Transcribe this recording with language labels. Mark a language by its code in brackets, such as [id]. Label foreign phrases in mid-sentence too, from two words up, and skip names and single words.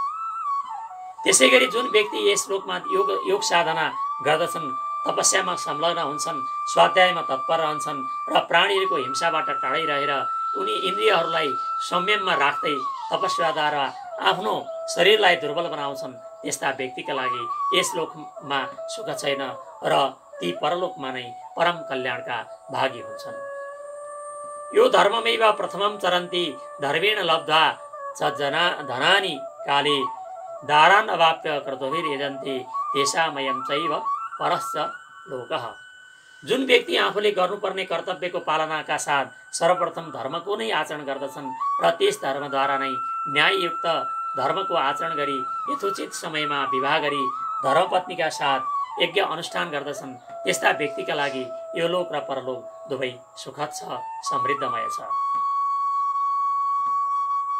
[ne] त्यसैगरी जुन व्यक्ति यस लोकमा योग साधना गर्दछन्, तपस्यामा संलग्न हुन्छन्, स्वाध्यायमा तत्पर रहन्छन् र प्राणीहरूको हिंसाबाट टाढै रहेर उनी इन्द्रियहरूलाई संयममा राख्दै तपस्याद्वारा आफ्नो शरीरलाई दुर्बल बनाउँछन्, त्यस्ता व्यक्तिका लागि यस लोकमा सुख छैन र ती परलोकमा नै परम कल्याणका भागी हुन्छन्। [sa] यो धर्ममेव प्रथमं चरन्ति धर्मेण लब्ध्वा च धनानि काले दारान् अवाप्य क्रतुभिर्यजन्ति तेषामयं चैव परश्च लोकः। [ne] जुन व्यक्ति आफूले गर्नुपर्ने कर्तव्यको पालनाका साथ सर्वप्रथम धर्मको नै आचरण गर्दछन् र त्यस धर्मद्वारा नै न्याययुक्त धर्मको आचरण गरी यथोचित समयमा विवाह गरी धर्मपत्नीका साथ यज्ञ अनुष्ठान गर्दछन्, त्यस्ता व्यक्तिका लागि यो लोक र परलोक दुवै सुखद छ, समृद्धमय छ।